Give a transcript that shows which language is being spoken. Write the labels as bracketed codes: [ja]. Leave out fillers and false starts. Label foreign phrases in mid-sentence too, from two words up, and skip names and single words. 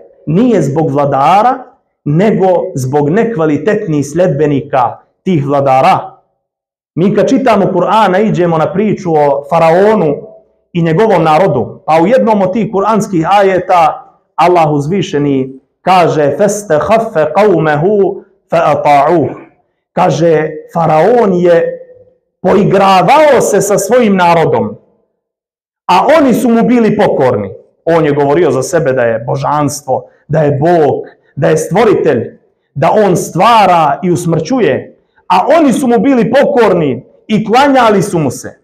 [bs] Nije zbog vladara, nego zbog nekvalitetnih sljedbenika tih vladara. Mi kad čitamo Kur'ana iđemo na priču o faraonu i njegovom narodu. Pa u jednom od tih kuranskih ajeta Allah uzvišeni kaže [ar] فَاسْتَخَفَّ قَوْمَهُ فَأَطَاعُوهُ. [bs] Kaže, faraon je poigravao se sa svojim narodom. a oni su mu bili pokorni. On je govorio za sebe da je božanstvo, da je Bog, da je stvoritelj, da on stvara i usmrćuje, a oni su mu bili pokorni i klanjali su mu se.